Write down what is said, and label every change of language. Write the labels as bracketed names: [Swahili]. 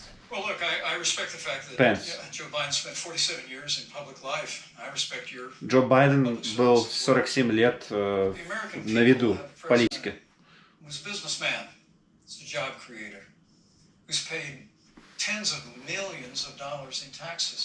[English] Well, look, I respect the fact that Joe Biden spent 47 years in public life. I respect your... [Russian] Джо Байден был 47 лет на виду в политике. [English] Who's a businessman, who's a job creator, who's paid tens of millions of dollars in taxes.